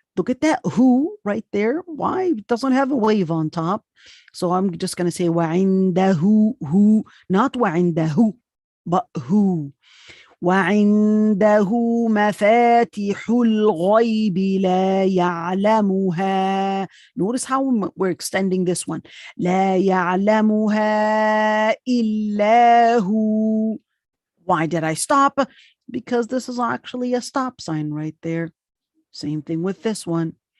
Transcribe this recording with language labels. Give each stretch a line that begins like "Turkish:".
English: Look at that who right there. Why? It doesn't have a wave on top. So I'm just going to say وعنده who, not وعنده, but who.
Arabic: وعنده مفاتيح الغيب لا يعلمها.
English: Notice how we're extending this one.
Arabic: لا يعلمها إلا هو.
English: Why did I stop? Because this is actually a stop sign right there. Same thing with this one.